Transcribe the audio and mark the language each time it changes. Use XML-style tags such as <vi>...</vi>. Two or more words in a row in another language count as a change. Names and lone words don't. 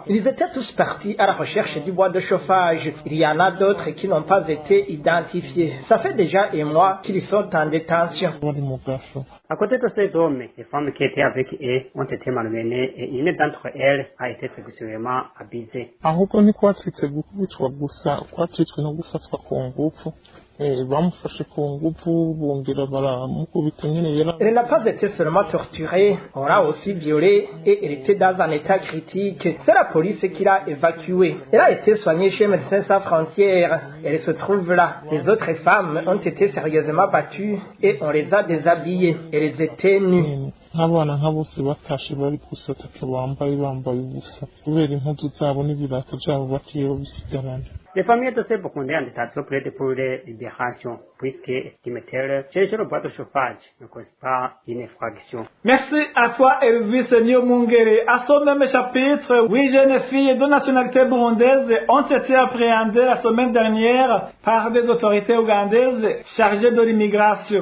<fr>Ils étaient tous partis à la recherche du bois de chauffage. Il y en a d'autres qui n'ont pas été identifiés. Ça fait déjà un mois qu'ils sont en détention. À côté de ces hommes, les femmes qui étaient avec eux ont été malmenées et une d'entre elles a été sexuellement abusée.</fr> <rn>bamufashe ku ngufu bongera baramukubita nyine yera.</rn> <fr>Elle n'a pas été seulement torturée, on l'a aussi violée et elle était dans un état critique. C'est la police qui l'a évacuée. Elle a été soignée chez Médecins Sans Frontières. Elle se trouve là. Les autres femmes ont été sérieusement battues et on les a déshabillées. Elles étaient nues.</fr> <rn>Abana nka bose batashe bari gusataka bambaye ubusa kubera impuzu zabo n'ibirato byabo bakiye bisigarana.</rn> <fr>Les familles de ces Burundais en détention plaident pour les libérations, puisque, estiment-elles, chercher le bois de chauffage ne cause pas une effraction. Merci à toi, Elvis Nyomungere. À ce même chapitre, 8 jeunes filles de nationalité burundaise ont été appréhendées la semaine dernière par des autorités ougandaises chargées de l'immigration.</fr>